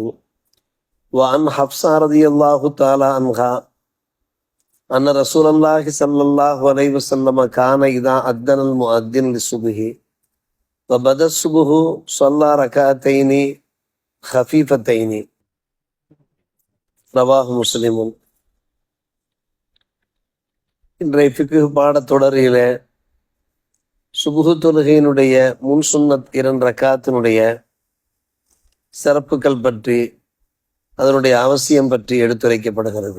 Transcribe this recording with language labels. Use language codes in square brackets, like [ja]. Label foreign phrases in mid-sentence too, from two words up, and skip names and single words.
[ar] وعن حفصة رضي الله تعالى عنها أن رسول الله صلى الله عليه وسلم كان إذا أذن المؤذن للصبح وبدا الصبح صلى ركعتين خفيفتين رواه مسلم. [ta] இன்றைய ஃபிக்ஹ் பாடத்தொடரிலே சுபுகு தொழுகையினுடைய முன் சுன்னத் 2 ரக்காத்தினுடைய சிறப்புகள் பற்றி அதனுடைய அவசியம் பற்றி எடுத்துரைக்கப்படுகிறது.